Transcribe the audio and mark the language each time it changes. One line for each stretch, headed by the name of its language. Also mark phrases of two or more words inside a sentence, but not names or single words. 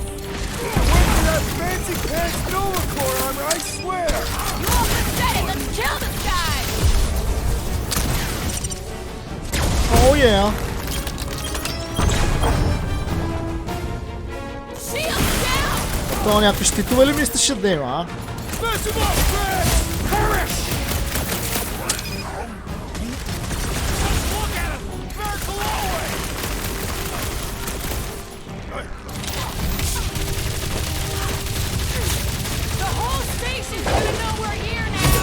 English: Wait for that fancy pants Nova Corps armor, I swear. You all pathetic! Let's kill this guy! О, yeah! Shield down!
Bulgarian: Това някакви щитове ли мислеше да има, а?
English: Smash him up, Fred! Perish! Look at him. Bear glowing. The whole station's gonna know we're here now!